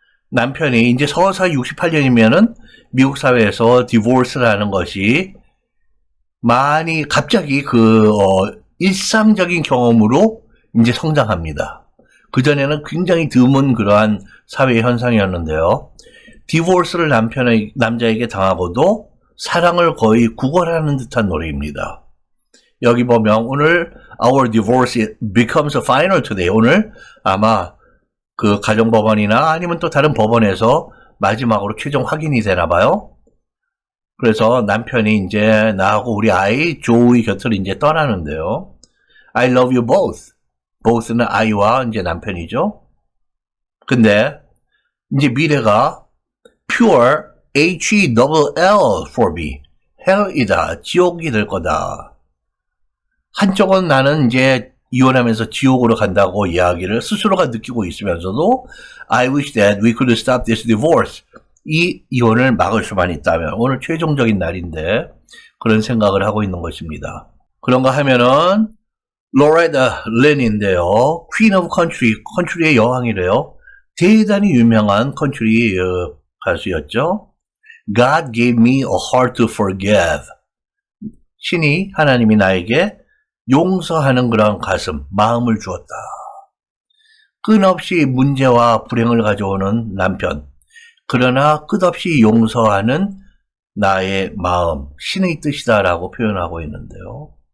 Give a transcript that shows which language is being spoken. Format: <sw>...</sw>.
<ko>남편이 이제 서서히 68년이면은 미국 사회에서 Divorce라는 것이 많이 갑자기 일상적인 경험으로 이제 성장합니다. 그전에는 굉장히 드문 그러한 사회 현상이었는데요. 디보스를 남자에게 당하고도 사랑을 거의 구걸하는 듯한 노래입니다. 여기 보면 오늘</ko> <en>Our divorce becomes final today.</en> <ko>오늘 아마 그 가정법원이나 아니면 또 다른 법원에서 마지막으로 최종 확인이 되나 봐요. 그래서 남편이 이제 나하고 우리 아이 조의 곁을 이제 떠나는데요.</ko> <en>I love you both.</en> <ko>both는 아이와 이제 남편이죠. 근데 이제 미래가</ko> <en>pure H-E-L-L for me.</en> <ko>hell이다. 지옥이 될 거다. 한쪽은 나는 이제 이혼하면서 지옥으로 간다고 이야기를 스스로가 느끼고 있으면서도</ko> <en>I wish that we could stop this divorce.</en> <ko>이 이혼을 막을 수만 있다면 오늘 최종적인 날인데 그런 생각을 하고 있는 것입니다. 그런가 하면은 로레타 린인데요.</ko> <en>Queen of Country,</en> <ko>컨트리의 여왕이래요. 대단히 유명한 컨트리 가수였죠.</ko> <en>God gave me a heart to forgive.</en> <ko>신이 하나님이 나에게 용서하는 그런 가슴, 마음을 주었다. 끊없이 문제와 불행을 가져오는 남편. 그러나 끝없이 용서하는 나의 마음, 신의 뜻이다라고 표현하고 있는데요.</ko>